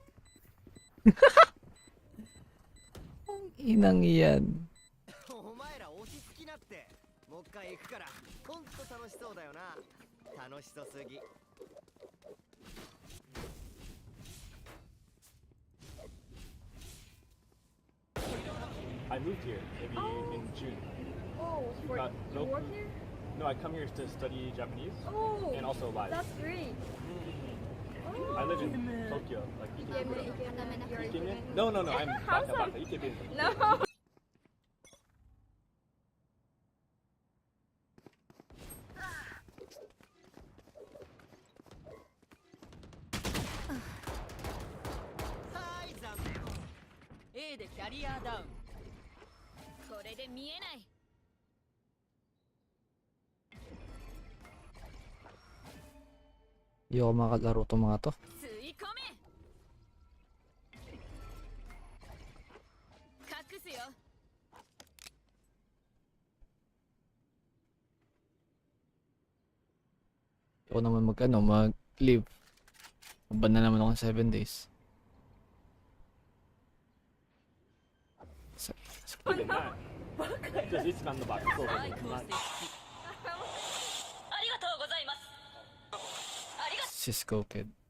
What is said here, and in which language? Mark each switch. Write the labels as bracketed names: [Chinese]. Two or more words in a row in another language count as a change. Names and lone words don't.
[Filipino] Ang inang yan. [Japanese] お前ら落ち着きなって。もう一回行くから。ほんと楽しそうだよな。楽しそうすぎ。 [English] I moved here maybe in June. Oh, for Got you no work clue. here? No, I come here to study Japanese Oh, and also live. that's great. I live in Tokyo, like Ikemen. You're Ikemen? No, I'm Baka, Ikemen. No. [Japanese] A でキャリアダウン。これで見えない。 [Filipino] Ayoko makalaro to mga to. [Japanese] 吸い込め。隠すよ。 [Filipino] Ayoko naman mag-leave. Ban na naman ako ng 7 days. [English] Look at that. Just it's on the box. It's over. Cisco kid.